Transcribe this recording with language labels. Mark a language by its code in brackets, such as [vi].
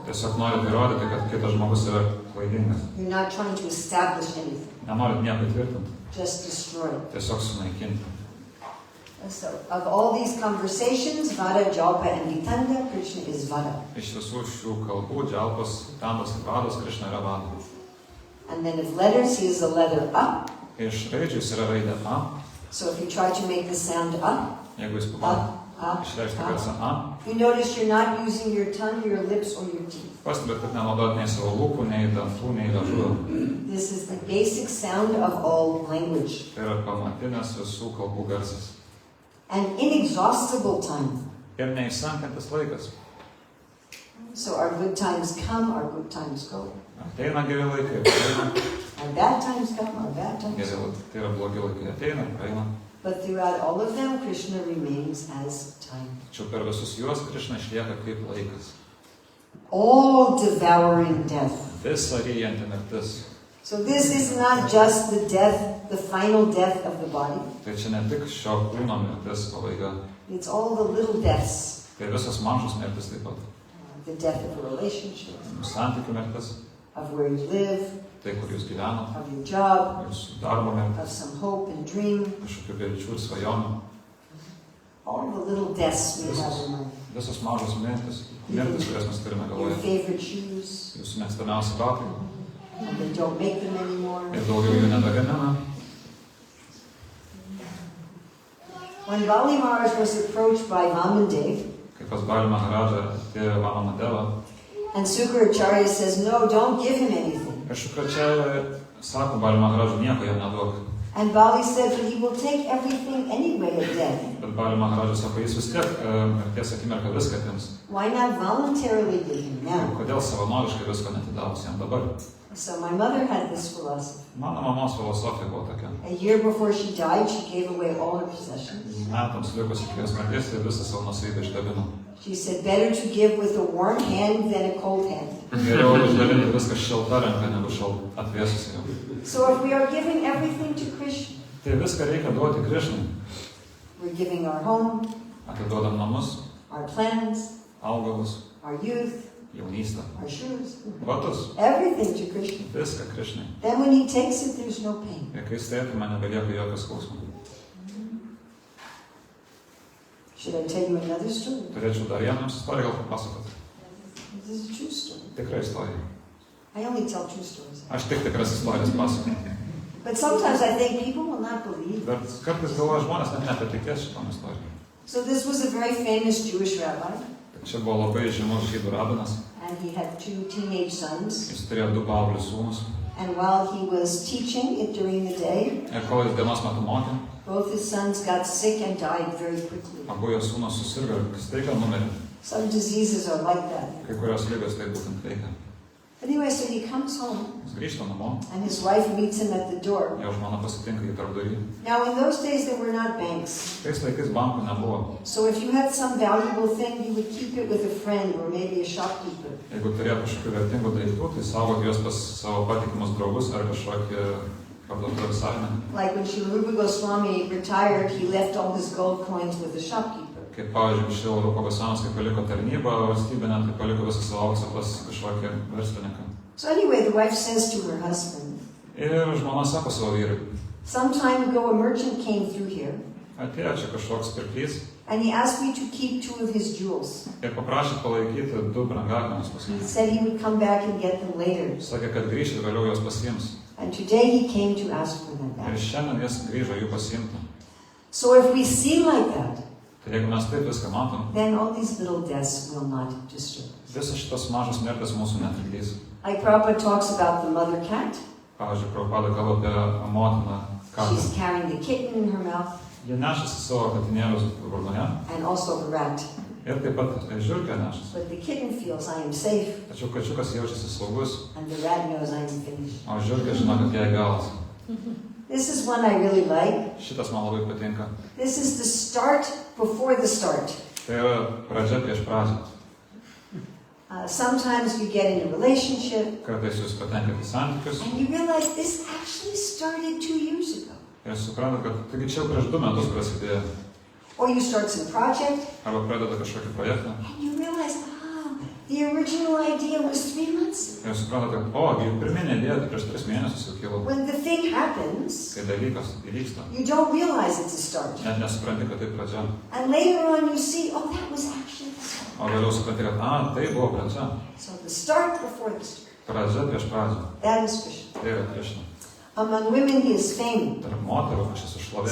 [lt] Tiesiog norit įrodyti, kad kitas žmogus yra klaidingas. [en] You're not trying to establish anything. [lt] Nenorit nieko įtvirtinti. [en] Just destroy it. [lt] Tiesiog sunaikinti. [en] And so, of all these conversations, Vada, Jalpa, and Vitanda, Krishna is Vada. [lt] Iš visų šių kalbų, džialpas, vitandas ir vadas, Krišna yra vada. [en] And then if letters, he is a letter A. [lt] Iš raidžių jis yra raidė A. [en] So if you try to make the sound A, [lt] Jeigu jis A, pabando A, išreikšti A, garsą A, [en] you notice you're not using your tongue, your lips, or your teeth. [lt] pastebėt, kad nenaudot nei savo lūpų, nei dantų, nei liežuvio. [en] This is the basic sound of all language. [lt] Tai yra pamatinės visų kalbų garsas. [en] An inexhaustible time. [lt] Ir neišsenkantis laikas. [en] So our good times come, our good times go. [lt] Ateina geri laikai, praeina. [en] Our bad times come, our bad times [lt] Geri [en] go. [lt] laikai, tai yra blogi laikai, ateina ir praeina. [en] But throughout all of them, Krishna remains as time. [lt] Tačiau per visus juos Krišna išlieka kaip laikas. [en] All devouring death. [lt] Visa ryjanti mirtis. [en] So this is not just the death, the final death of the body. [lt] Tai čia ne tik šio kūno mirtis pabaiga. [en] It's all the little deaths. [lt] Tai visos mažos mirtis taip pat. [en] The death of a relationship, [lt] Santykių mirtis, [en] of where you live, [lt] tai kur jūs gyvenat, [en] of your job, [lt] jūsų darbo [en] of [lt] mirtis, [en] some hope and dream. [lt] kažkokių vilčių ir svajonių. [en] All the little deaths we have in life. [lt] Visos mažos mirtis, kurias mes turime [en] Your [lt] galvoje. [en] favorite shoes, [lt] Jūsų mėgstamiausi batai [en] and they don't make them anymore. [lt] ir daugiau jų nebegamina. [en] When Bali Maharaj was approached by Vamandev, [lt] Kai pas Bali Maharadžą atėjo Vamanadeva, [en] and Sukaracharya says, no, don't give him anything. [lt] ir Šukračia sako Bali Maharadžui, nieko jam neduok. [en] And Bali said that he will take everything anyway at death. [lt] Bet Bali Maharaja sako, jis vis tiek mirties akimirką viską atims. [en] Why not voluntarily give him now? [lt] Kodėl savanoriškai visko netidavus jam dabar? [en] So my mother had this philosophy. [lt] Mano mamos filosofija buvo tokia. [en] A year before she died, she gave away all her possessions. [lt] Metams likus iki jos mirties ir visą savo nuosavybę išdalino. [en] She said, better to give with a warm hand than a cold hand. [lt] Geriau išdalinti viską šilta ranka negu atvėsusi jau. [en] So if we are giving everything to Krishna, [lt] Tai viską reikia duoti Krishnai. [en] we're giving our home, [lt] Atiduodam namus, [en] our plans, [lt] augalus, [en] our youth, [lt] jaunystę, [en] our shoes, [lt] batus, [en] everything to Krishna. [lt] viską Krishnai. [en] Then when he takes it, there's no pain. [lt] Ir kai stėtume, nebelieka jokio skausmo. [en] Should I tell you another story? [lt] Turėčiau dar vieną istoriją gal papasakoti. [en] This is a true story. [lt] Tikra istorija. [en] I only tell true stories. [lt] Aš tik tikras istorijas pasakoju. [en] But sometimes I think people will not believe. [lt] Bet kartais galvoja žmonės net nepatikės šitom istorijom. [en] So this was a very famous Jewish rabbi, [lt] Čia buvo labai žymus žydų rabinas. [en] and he had 2 teenage sons. [lt] Jis turėjo 2 paauglius sūnus. [en] And while he was teaching it during the day, [lt] Ir kol jis dienos metu mokė, [en] both his sons got sick and died very quickly. [lt] abu jo sūnus susirgo ir staiga numirė. [en] Some diseases are like that. [lt] Kai kurios ligos tai būtent veikia. [en] Anyway, so he comes home, [lt] Jis grįžta namo, [en] and his wife meets him at the door. [lt] jo žmona pasitinka į tarpdurį. [en] Now, in those days, there were not banks. [lt] Tais laikais bankų nebuvo. [en] So if you had some valuable thing, you would keep it with a friend or maybe a shopkeeper. [lt] Jeigu turėjo kažkokių vertingų daiktų, tai saugot juos pas savo patikimus draugus ar kažkokį parduotuvės savininką. [en] Like when Srila Rupa Goswami retired, he left all his gold coins with a shopkeeper. [lt] Kaip pavyzdžiui, Šrila Rupa Goswamis, kai paliko tarnybą valstybinę, tai paliko visą savo auksą pas kažkokį verslininką. [en] So anyway, the wife says to her husband, [lt] Ir žmona sako savo vyrui, [en] some time ago a merchant came through here, [lt] atėjo čia kažkoks pirklys [en] and he asked me to keep 2 of his jewels. [lt] ir paprašė palaikyti 2 brangakmenius pas [en] He [lt] mane. [en] said he would come back and get them later. [lt] Sakė, kad grįš ir vėliau juos pasiims. [en] And today he came to ask for them [lt] Ir [en] back. [lt] šiandien jis grįžo jų pasiimti. [en] So if we see like that, [lt] Tai jeigu mes taip viską matom, [en] then all these little deaths will not disturb us. [lt] visas šitas mažas mirtis mūsų netrikdys. [en] Like Prabhupada talks about the mother cat. [lt] Pavyzdžiui, Prabhupada kalba apie motiną katę. [en] She's carrying the kitten in her mouth [lt] Jie nešasi savo katinėlius burnoje [en] and also the rat. [lt] ir taip pat žiurkę nešasi. [en] But the kitten feels I am safe [lt] Tačiau kačiukas jaučiasi saugus, [en] and the rat knows I am finished. [lt] o žiurkė žino, kad jai galas. [en] This is one I really like. [lt] Šitas man labai patinka. [en] This is the start before the start. [lt] Tai yra pradžia prieš pradžią. [en] Sometimes you get in a relationship [lt] Kartais jūs patenkate į santykius [en] and you realize this actually started 2 years ago. [lt] ir suprantate, kad taigi čia jau prieš 2 metus prasidėjo. [en] Or you start some project [lt] Arba pradeda kažkokį projektą [en] and you realize, the original idea was 3 months ago. [lt] ir suprantate, kad jų pirminė idėja tai prieš 3 mėnesius jau kilo. [en] When the thing happens, [lt] Kai dalykas įvyksta, [en] you don't realize it's a start. [lt] net nesupranti, kad tai pradžia. [en] And later on you see, oh, that was actually the start. [lt] O vėliau supranti, kad tai buvo pradžia. [en] So the start before the start. [lt] Pradžia prieš pradžią. [en] That is Krishna. [lt] Tai yra Krishna. [en] Among women, he is famed. [lt] Tarp moterų aš esu šlovė.